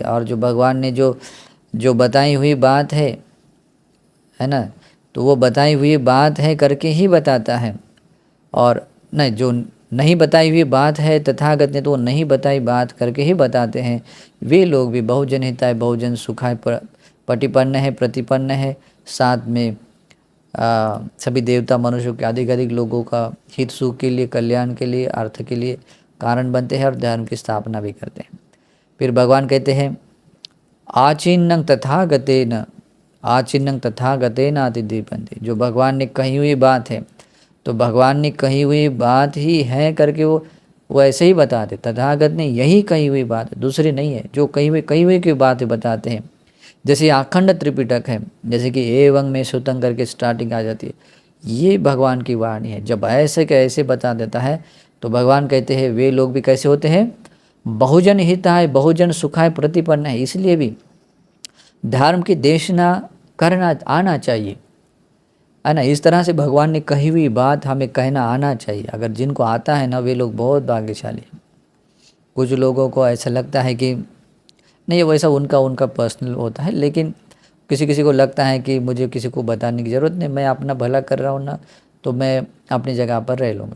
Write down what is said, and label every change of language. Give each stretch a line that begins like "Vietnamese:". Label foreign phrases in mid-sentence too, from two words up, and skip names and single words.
Hindi: और जो भगवान ने जो बताई हुई बात है ना, तो वो बताई हुई बात है करके ही बताता है, और नहीं जो नहीं बताई हुई बात है तथागत ने, तो वो नहीं बताई बात करके ही बताते हैं। वे लोग भी
Pali: बहुजन हिताय बहुजन सुखाय पटिपन्न
Hindi: है, प्रतिपन्न है, साथ में सभी देवता मनुष्यों के अधिक लोगों का हित सुख के लिए, कल्याण के लिए, अर्थ के लिए कारण बनते हैं, और धर्म की स्थापना भी करते हैं। फिर भगवान कहते हैं,
Pali: आचिन्नं तथागतेन, आचिन्नं तथागतेन अतिदीपन्ति।
Hindi: जो भगवान ने कही हुई बात है, तो भगवान ने कही हुई बात ही है करके वो ऐसे ही बताते। तथागत ने यही कही हुई बात है, दूसरी नहीं है। जो कही हुई की बात बताते हैं, जैसे अखंड त्रिपिटक है, जैसे कि
Pali: एवं में सुतं
Hindi: करके स्टार्टिंग आ जाती है, ये भगवान की वाणी है। जब ऐसे के ऐसे बता देता है, तो भगवान कहते हैं वे लोग भी कैसे होते हैं,
Pali: बहुजन हिताय बहुजन सुखाय प्रतिपन्न है।
Hindi: इसलिए भी धर्म की देशना करना आना चाहिए, है ना। इस तरह से भगवान ने कही हुई बात हमें कहना आना चाहिए। अगर जिनको आता है ना, वे लोग बहुत भाग्यशाली हैं। कुछ लोगों को ऐसा लगता है कि नहीं, वैसा उनका उनका पर्सनल होता है, लेकिन किसी किसी को लगता है कि मुझे किसी को बताने की ज़रूरत नहीं, मैं अपना भला कर रहा हूँ ना, तो मैं अपनी जगह पर रह लूँगा।